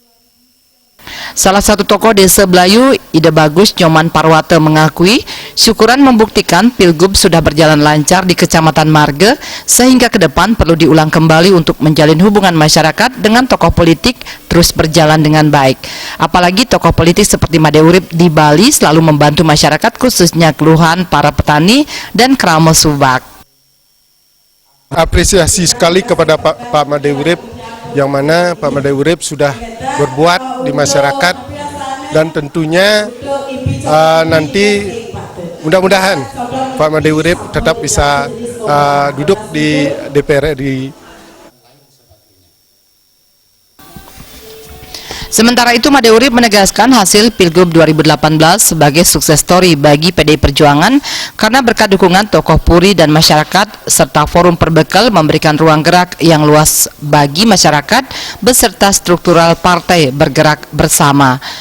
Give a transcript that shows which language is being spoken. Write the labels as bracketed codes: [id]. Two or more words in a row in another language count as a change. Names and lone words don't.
[id] Salah satu tokoh Desa Belayu, Ide Bagus Nyoman Parwate mengakui syukuran membuktikan Pilgub sudah berjalan lancar di Kecamatan Marga sehingga ke depan perlu diulang kembali untuk menjalin hubungan masyarakat dengan tokoh politik terus berjalan dengan baik. Apalagi tokoh politik seperti Made Urip di Bali selalu membantu masyarakat khususnya keluhan para petani dan kerama subak. Apresiasi sekali kepada Pak Made Urip yang mana Pak Made Urip sudah berbuat di masyarakat dan tentunya nanti mudah-mudahan Pak Made Urip tetap bisa duduk di DPR RI. Sementara itu Made Urip menegaskan hasil Pilgub 2018 sebagai [en] sukses story [id] bagi PDI Perjuangan karena berkat dukungan tokoh Puri dan masyarakat serta forum perbekal memberikan ruang gerak yang luas bagi masyarakat beserta struktural partai bergerak bersama.